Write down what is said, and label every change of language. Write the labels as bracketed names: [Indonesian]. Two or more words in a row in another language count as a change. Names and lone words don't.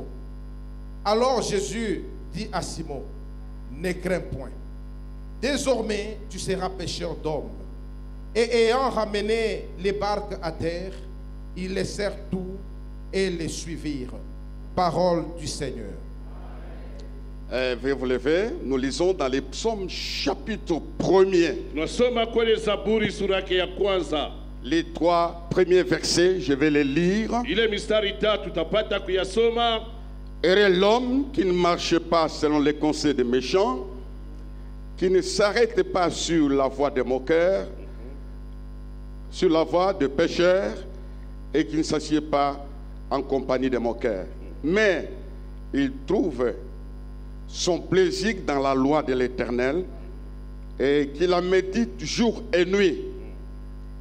[French] Alors Jésus dit à Simon, « Ne crains point, désormais tu seras pêcheur d'hommes. » Et ayant ramené les barques à terre, ils laissèrent tout et les suivirent. Parole du Seigneur. Veuillez vous lever. Nous lisons dans les psaumes chapitre 1er. [Swahili] Tunasoma kwenye Zaburi sura yake ya kwanza. [French] Les 3 premiers versets, je vais les lire. [Swahili] Ile mistari 3 tutapata kuyasoma. [French] Heureux l'homme qui ne marche pas selon les conseils des méchants, qui ne s'arrête pas sur la voie des moqueurs, sur la voie de pécheurs, et qui ne s'assied pas en compagnie des moqueurs. Mais il trouve son plaisir dans la loi de l'Éternel, et qu'il la médite jour et nuit.